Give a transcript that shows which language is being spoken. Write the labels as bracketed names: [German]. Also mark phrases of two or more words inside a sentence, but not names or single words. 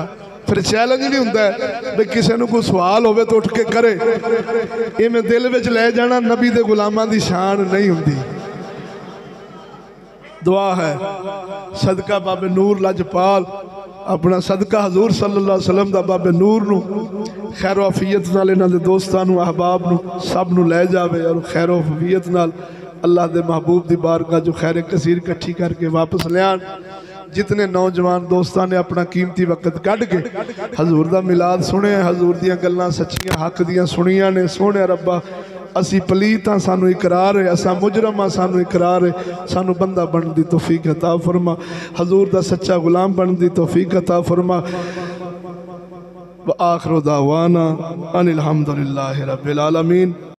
[Punjabi] فیر چیلنج نہیں ہندا بھی کسی کو کوئی سوال ہووے تو اٹھ کے کرے. ایویں دل وچ لے جانا نبی دے غلاماں دی شان نہیں ہندی. دعا ہے صدقہ بابے نور لجپال، اپنا صدقہ حضور [Arabic] صلى الله عليه وسلم [Punjabi] دا بابے نور نوں خیر عافیت نال انہاں دے دوستاں نوں احباب نوں سب نوں لے جاوے اور خیر عافیت نال اللہ دے محبوب دی بارگاہ جو خیر کثیر اکٹھی کرکے واپس لیان. جتنے نوجوان دوستوں نے اپنا قیمتی وقت کڈھ کے حضور دا میلاد سنیا، حضور دیاں گلاں سچیاں حق دیاں سنیا نے. سونے ربا اسی پلیت ہاں، سانوں اقرار ہے، اسا مجرم ہاں، سانوں اقرار ہے، سانوں بندہ بن دی توفیق عطا فرما، حضور دا سچا غلام بن دی توفیق عطا فرما. [Arabic] وآخر دعوانا أن الحمد لله رب العالمين.